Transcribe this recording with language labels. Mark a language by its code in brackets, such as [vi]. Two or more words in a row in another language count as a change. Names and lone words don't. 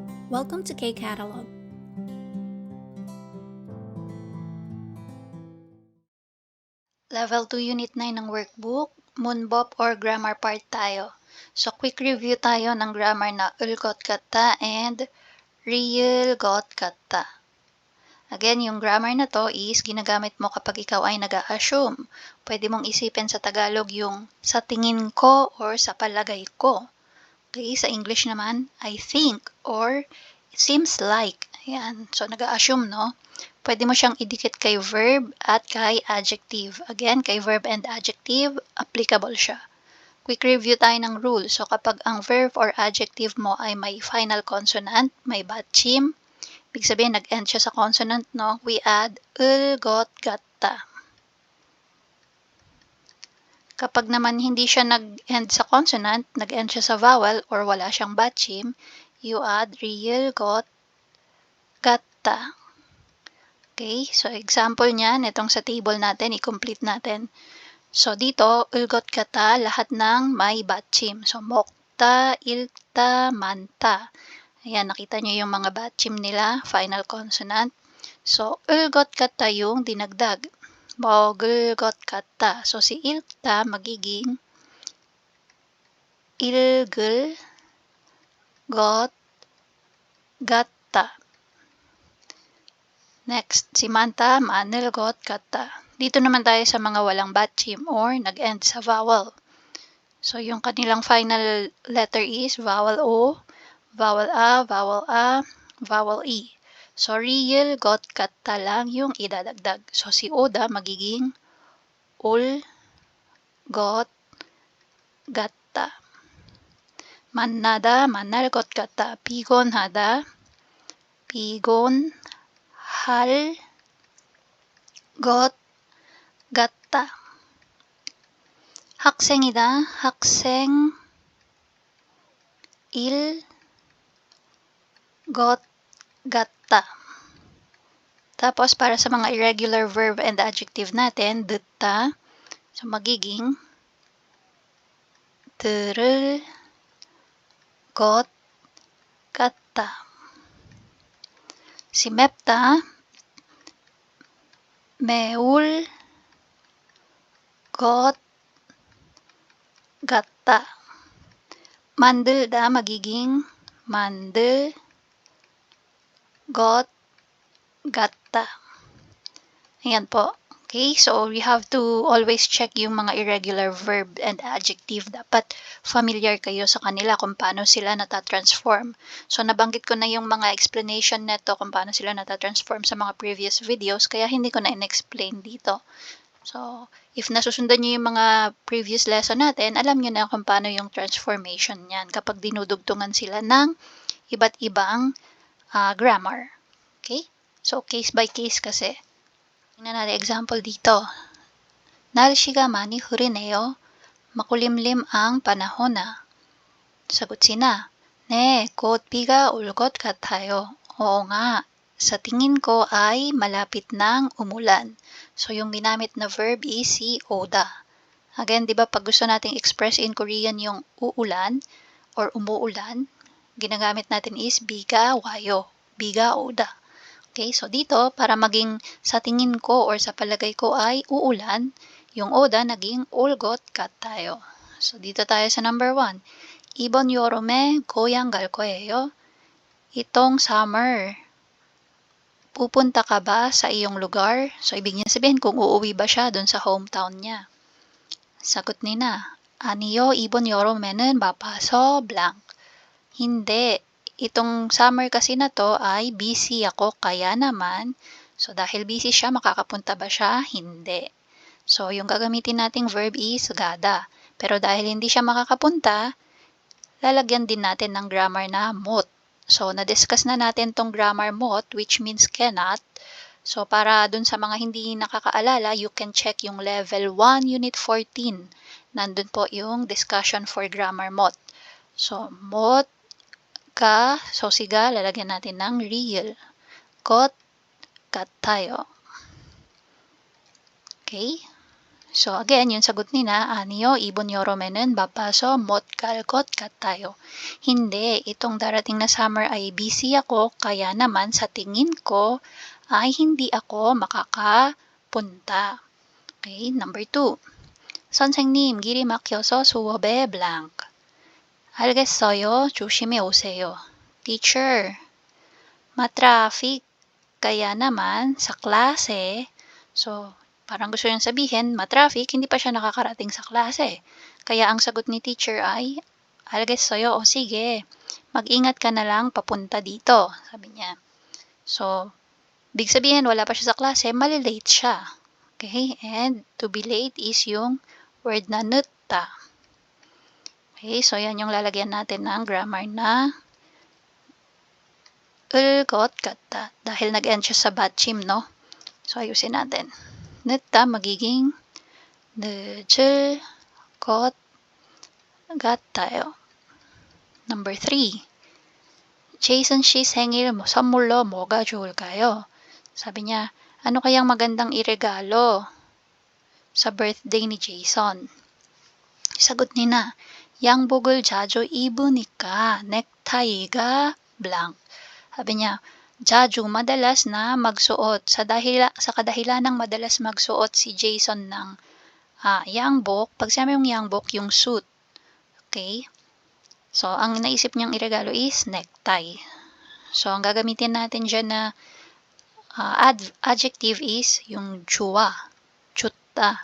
[en] Welcome to K-Catalog. [tl] Level 2 Unit 9 ng workbook, Moonbop or [en] Grammar Part [tl] tayo. So, [en] quick review [tl] tayo ng grammar na [ko] ulgot katta [tl] and [ko] real got katta. [tl] Again, yung grammar na to is ginagamit mo kapag ikaw ay nag-a-assume. Pwede mong isipin sa Tagalog yung sa tingin ko or sa palagay ko. Okay, sa English naman, [en] I think or it seems like. [tl] Ayan, so nag-a-assume, no? Pwede mo siyang idikit kay verb at kay adjective. Again, kay verb and adjective, applicable siya. [en] Quick review [tl] tayo ng rule. So, kapag ang [en] verb or adjective [tl] mo ay may [en] final consonant, [tl] may batchim, ibig sabihin, nag-end siya sa consonant, no? [en] We add ul, got, [tl] gatta. Kapag naman hindi siya nag-end sa consonant, nag-end siya sa vowel or wala siyang batchim, [en] you add real, got, gatta. [tl] Okay, so example niyan, itong sa table natin, i-complete natin. So dito, [ko] ulgot kata, [tl] lahat ng may batchim. [ko] So mokta, ilta, manta. [tl] Ayan, nakita niyo yung mga batchim nila, [en] final consonant. [tl] So [ko] ulgot kata [tl] yung dinagdag. [ko] Mogulgot kata. [tl] So si ilta magiging [ko] ilgul got gatta. [tl] Next, si Manta, manilgot kata. Dito naman tayo sa mga walang batchim or nag-end sa vowel. So, yung kanilang [en] final letter [tl] is [en] vowel O, vowel A, vowel A, vowel E. [tl] So, [ko] real got kata [tl] lang yung idadagdag. So, si Oda magiging [ko] ul got gatta. Mannada, manalgot kata. Pigon hada, pigon hal got gatta. 학생이다, 학생 일 것 같다. [tl] Tapos para sa mga [en] irregular verb and adjective [tl] natin, dutta, so magiging [ko] 들을 것 같다. Si 맵다, 매울 것 같다. 만들다 magiging 만들 것 같다. [tl] Ayan po. [en] Okay, so we have to always check [tl] yung mga [en] irregular verb and adjective. [tl] Dapat familiar kayo sa kanila kung paano sila natatransform. So, nabanggit ko na yung mga explanation neto kung paano sila natatransform sa mga [en] previous videos, [tl] kaya hindi ko na in-explain dito. So, if nasusundan nyo yung mga [en] previous lesson [tl] natin, alam nyo na kung paano yung transformation niyan kapag dinudugtungan sila ng iba't ibang grammar. Okay? So, [en] case by case [tl] kasi. Tingnan natin example dito. [ko] 날씨가 많이 흐리네요. [tl] makulimlim ang panahon na. Sagot sina, [ko] 네, 곧 비가 올 것 같아요. [tl] Oo nga, sa tingin ko ay malapit nang umulan. So, yung ginamit na verb is si oda. Again, di ba pag gusto nating [en] express in Korean [tl] yung uulan or umuulan, ginagamit natin is [ko] 비가 와요, 비가 오다. [tl] Okay, so dito, para maging sa tingin ko or sa palagay ko ay uulan, yung oda naging [ko] 올것 같아요. [tl] So dito tayo sa number 1. [ko] 이번 여름에 고향 갈 거예요. [tl] Itong summer, pupunta ka ba sa iyong lugar? So ibig niya sabihin kung uuwi ba siya dun sa hometown niya. Sagot nina, [ko] 아니요, 이번 여름에는 바빠서 blank. [tl] Hindi. Itong summer kasi na to ay busy ako, kaya naman, so dahil busy siya, makakapunta ba siya? Hindi. So, yung gagamitin nating verb is gada. Pero dahil hindi siya makakapunta, lalagyan din natin ng grammar na mot. So, na-discuss na natin tong grammar mot, [en] which means cannot. [tl] So, para dun sa mga hindi nakakaalala, [en] you can check yung level 1, unit 14. [tl] Nandun po yung discussion [en] for grammar mot. [tl] So, mot, ka, so siga, lalagyan natin ng real. Got, got tayo. Okay? So again, yung sagot nila, [ko] 아니요, 이번 여름에는 바빠서 못 갈 것 같아요. [tl] Hindi, itong darating na summer ay busy ako, kaya naman sa tingin ko ay hindi ako makakapunta. [en] Okay, number 2. [ko] 선생님, 길이 막혀서 수업에 blank. 알겠어요, 조심히 오세요. [tl] Teacher, matraffic, kaya naman sa klase, so parang gusto niyang sabihin, matraffic, hindi pa siya nakakarating sa klase. Kaya ang sagot ni teacher ay, 알겠어요, o sige, mag-ingat ka na lang papunta dito, sabi niya. So, big sabihin, wala pa siya sa klase, malilate siya. [en] Okay, and to be late is yung word na 늦다. [tl] Okay, so yan yung lalagyan natin ng grammar na [ko] 것 같다. [tl] Dahil nag-end siya sa 받침, no? So, ayusin natin. [ko] 늦다 magiging 늦을 것 같아요. Number 3. Jason 씨 생일 선물로 뭐가 좋을까요? [tl] Sabi niya, ano kayang magandang iregalo sa birthday ni Jason? Sagot nina, [ko] 양복을 자주 입으니까 넥타이가 blank. [tl] Sabi niya, 자주 madalas na magsuot sa kadahilan ng madalas magsuot si Jason ng 양복. Pag sabi yung 양복, yung suit. Okay? So, ang naisip niyang iregalo is necktie. So, ang gagamitin natin dyan na adjective is yung 좋아, 좋다.